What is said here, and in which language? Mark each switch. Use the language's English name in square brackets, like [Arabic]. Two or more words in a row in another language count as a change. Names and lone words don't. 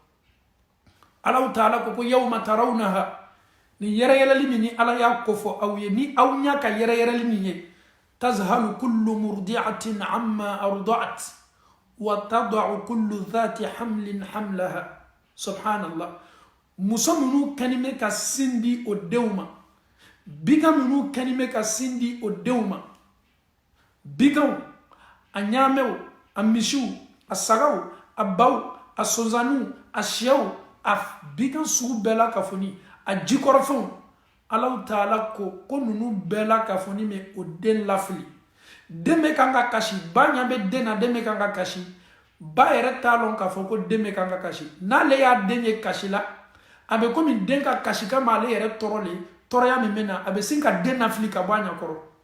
[Bambara] ala taala ko [Arabic] يوم ترونها [Bambara] ni yɛrɛyɛrɛli min ni ala y'a ko fɔ aw ye ni aw ɲa ka yɛrɛyɛrɛli min ye [Arabic] تذهل كل مرضعة عما أرضعت وتضع كل ذات حمل حملها سبحان الله [Bambara] muso minnu kɛni bɛ ka sin di o denw ma bigan minnu kɛni bɛ ka sin di o denw ma biganw a ɲaamɛw a misiw a sagaw a baw a sonsanniw a sɛw a bigan sugu bɛɛ la ka fɔ ni a jikɔrɔfɛnw ala taala ko ninnu bɛɛ la ka fɔ ni mɛ o den lafili den bɛ kan ka kasi ba ɲa bɛ den na den bɛ kan ka kasi ba yɛrɛ t'a lɔn k'a fɔ ko den bɛ kan ka kasi n'ale y'a den ye kasi la a bɛ komi den ka kasi kama ale yɛrɛ tɔɔrɔ le tɔɔrɔya min bɛ na a bɛ sin ka den lafili ka bɔ a ɲɛkɔrɔ